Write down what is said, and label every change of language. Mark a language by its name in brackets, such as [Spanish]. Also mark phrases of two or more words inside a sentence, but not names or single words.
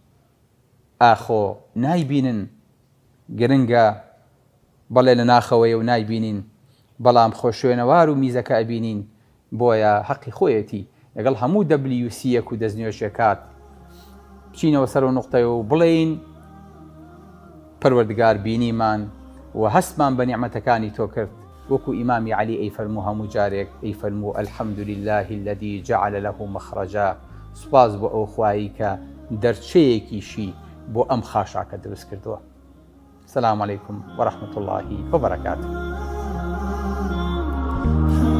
[Central Kurdish] ئاخۆ نایبینن گرنگە بەڵێ لە ناخەوەیە و نایبینین بەڵام خۆشوێنەوار و میزەکە ئەبینین بۆیە حەقی خۆیەتی لەگەڵ هەموو WC-یەک و دەستنوێژێکات بچینەوە سەر و نوقتەیە و بڵێین پەروەردگار بینیمان و هەستمان بە نیعمەتەکانی تۆ کرد وەکو ئیمامی عەلی ئەیفەرموو هەموو جارێک ئەیفەرموو [Arabic] الحەمد لله الذي جعل له مخرجا [Central Kurdish] سوپاس بۆ ئەو خوایی کە دەرچەیەکیشی بۆ ئەم خاشاکە دروست کردووە. [Arabic] سلام علیکم ورحمة الله وبركاته.